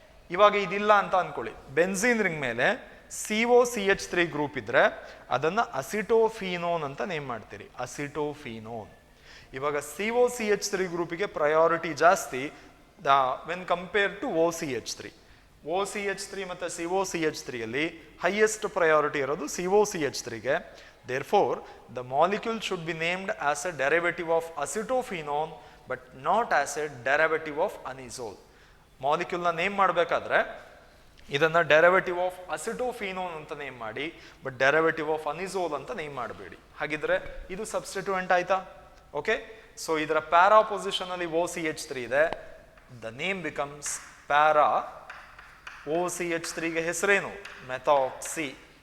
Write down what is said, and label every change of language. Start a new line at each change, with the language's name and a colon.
Kannada: ಇವಾಗ ಇದಿಲ್ಲ ಅಂತ ಅನ್ಕೊಳ್ಳಿ, ಬೆನ್ಝೀನ್ ರಿಂಗ್ ಮೇಲೆ COCH3 ಗ್ರೂಪ್ ಇದ್ರೆ ಅದನ್ನ ಅಸಿಟೋಫಿನೋನ್ ಅಂತ ನೇಮ್ ಮಾಡ್ತೀರಿ. ಅಸಿಟೋಫಿನೋನ್. ಇವಾಗ COCH3 ಗ್ರೂಪಿಗೆ ಪ್ರಯಾರಿಟಿ ಜಾಸ್ತಿ
English: when compare to
Kannada: OCH3. OCH3 ಮತ್ತು COCH3 ಅಲ್ಲಿ ಹೈಯೆಸ್ಟ್ ಪ್ರಯಾರಿಟಿ ಇರೋದು COCH3ಗೆ.
English: Therefore, the molecule should be named as a derivative of acetophenone but not as a derivative of anisole.
Kannada: ಮಾಲಿಕ್ಯೂಲ್ನ name ಮಾಡಬೇಕಾದ್ರೆ ಇದನ್ನ
English: derivative of acetophenone
Kannada: ಅಂತ name ಮಾಡಿ, but
English: derivative of anisole
Kannada: ಅಂತ name ಮಾಡಬೇಡಿ. ಹಾಗಿದ್ರೆ ಇದು ಸಬ್ಸ್ಟಿಟ್ಯೂಯೆಂಟ್ ಆಯ್ತಾ? ಓಕೆ, ಸೊ ಇದರ ಪ್ಯಾರಾ ಪೊಸಿಷನ್ ಅಲ್ಲಿ OCH3 ಇದೆ.
English: The name becomes para. OCH3
Kannada: ಗೆ ಹೆಸರೇನು?
English: Methoxy.